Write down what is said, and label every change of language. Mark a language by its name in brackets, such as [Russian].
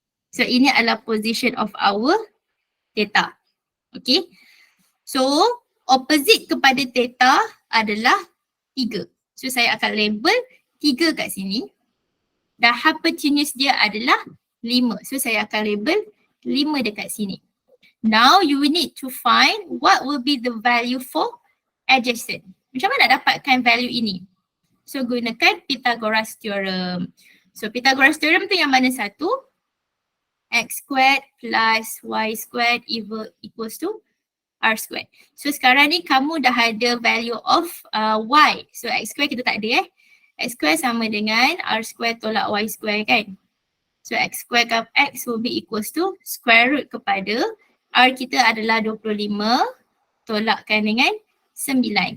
[English] So [Malay] ini adalah [English] position of our theta. Okay. [Malay] So opposite kepada theta adalah 3. So saya akan label 3 kat sini. Dan hypotenuse dia adalah 5. So saya akan label 5 dekat sini. [English] Now you need to find what will be the value for adjacent. [Malay] Macam mana nak dapatkan value ini? So gunakan Pythagoras theorem. [English] So Pythagoras theorem [Malay] tu yang mana satu? [English] X squared plus y squared equals to r squared. [Malay] So sekarang ni kamu dah ada [English] value of y. [Malay] So x squared kita tak ada X squared sama dengan r squared tolak y squared kan? [English] So x squared of x will be equals to square root [Malay] kepada r kita adalah 25 tolakkan dengan 9.